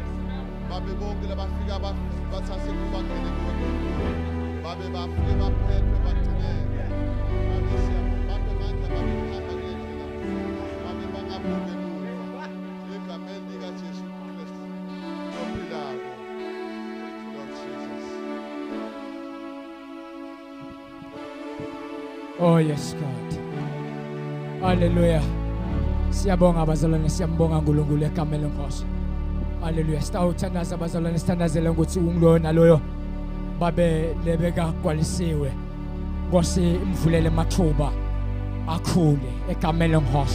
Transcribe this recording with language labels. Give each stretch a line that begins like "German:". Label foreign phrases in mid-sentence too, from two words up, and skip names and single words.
Swati: Babe bonke labafika bathathe kuba ngene kuwe uNkulunkulu, babe bafike baphephe bagcineke, babe siyabonga, babe mandla, babe hamba kule ndlela, babe bangabuke emuva egameni likaJesu Kristu ophilayo.
English: Lord Jesus. Oh yes God. Hallelujah.
Swati: Siyabonga abazalwane, siyambonga uNkulunkulu egameni lenkosi. Hallelujah. Sitawuthandaza abazalwane, sithandazele ukuthi unguloyo naloyo babe lebeka kwalisiwe. Nkosi imvulele amathuba akhule egameni lenkosi.